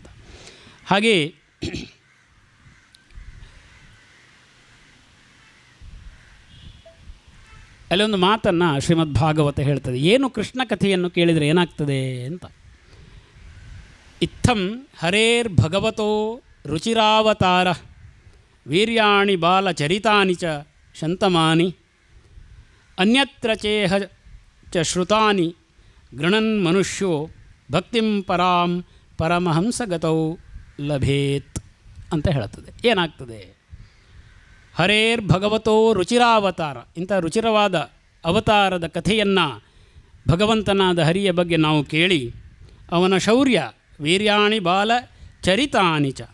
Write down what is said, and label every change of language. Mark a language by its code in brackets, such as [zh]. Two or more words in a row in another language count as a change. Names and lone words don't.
[kn] ಹಾಗೆಯೇ ಅಲ್ಲೊಂದು ಮಾತನ್ನು ಶ್ರೀಮದ್ ಭಾಗವತ ಹೇಳ್ತದೆ. ಏನು ಕೃಷ್ಣ ಕಥೆಯನ್ನು ಕೇಳಿದರೆ ಏನಾಗ್ತದೆ ಅಂತ. [sa] ಇತ್ತಂ ಹರೇರ್ ಭಗವತೋ ರುಚಿರಾವತಾರ ವೀರ್ಯಾಣಿ ಬಾಲಚರಿತಾನಿ ಚ ಶಂತಮಾನಿ ಅನ್ಯತ್ರ ಚೇಹ ಚ ಶ್ರುತಾನಿ ಗೃಣನ್ ಮನುಷ್ಯೋ ಭಕ್ತಿಂ ಪರಾಂ ಪರಮಹಂಸಗತೌ ಲಭೇತ್ [kn] ಅಂತ ಹೇಳುತ್ತದೆ. ಏನಾಗ್ತದೆ? [sa] ಹರೇರ್ ಭಗವತೋ ರುಚಿರಾವತಾರ, [kn] ಇಂಥ ರುಚಿರವಾದ ಅವತಾರದ ಕಥೆಯನ್ನು ಭಗವಂತನಾದ ಹರಿಯ ಬಗ್ಗೆ ನಾವು ಕೇಳಿ ಅವನ ಶೌರ್ಯ [sa] ವೀರ್ಯಾಣಿ ಬಾಲಚರಿತಾನಿ ಚ,